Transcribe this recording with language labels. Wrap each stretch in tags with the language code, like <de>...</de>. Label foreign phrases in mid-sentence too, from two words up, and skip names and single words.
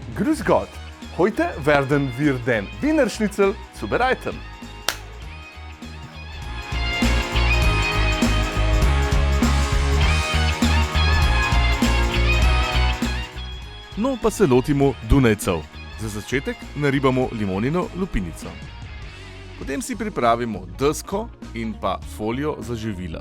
<de>Grüß Gott. Heute werden wir den Wiener Schnitzel zubereiten.</de> <sl>No, pa se lotimo Dunajcev. Za začetek naribamo limonino lupinico. Potem si pripravimo desko in pa folijo za živila.</sl>